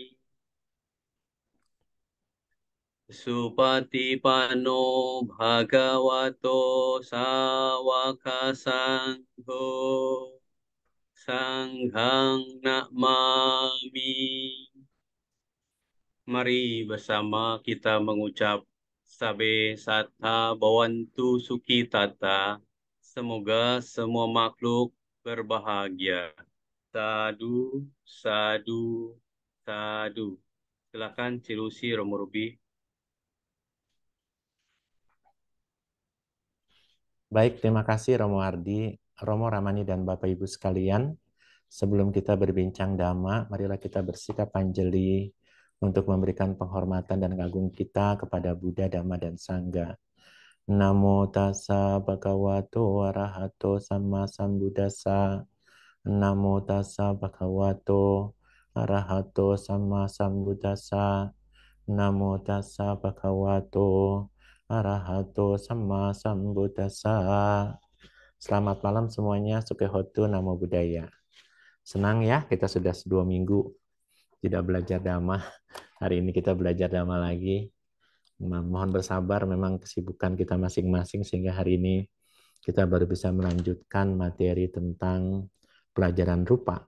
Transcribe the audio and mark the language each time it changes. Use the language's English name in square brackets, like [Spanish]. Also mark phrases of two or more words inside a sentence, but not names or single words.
[Pali] Supatipanno Bhagavato Sawaka Sangho Sanghang Namami. [Indonesian] Mari bersama kita mengucap [Pali] Sabe Satta Bhavantu Sukhitata. [Indonesian] Semoga semua makhluk berbahagia. [Pali] Sadu, sadu, sadu. [Indonesian] Silakan Cilusi Romo Rubi. Baik, terima kasih Romo Ardi, Romo Ramani, dan Bapak Ibu sekalian. Sebelum kita berbincang Dhamma, marilah kita bersikap anjali untuk memberikan penghormatan dan kagum kita kepada Buddha, Dhamma, dan Sangha. [Pali] Namo tassa bhagavato arahato sama sambuddhassa. Namo tassa bhagavato arahato sama sambuddhassa. Namo tassa bhagavato arahato sama sambuddhassa. [Indonesian] Selamat malam semuanya, [Pali] Sukehotu, Namo Buddhaya. [Indonesian] Senang ya, kita sudah 2 minggu tidak belajar Dhamma. Hari ini kita belajar Dhamma lagi. Mohon bersabar, memang kesibukan kita masing-masing sehingga hari ini kita baru bisa melanjutkan materi tentang pelajaran rupa.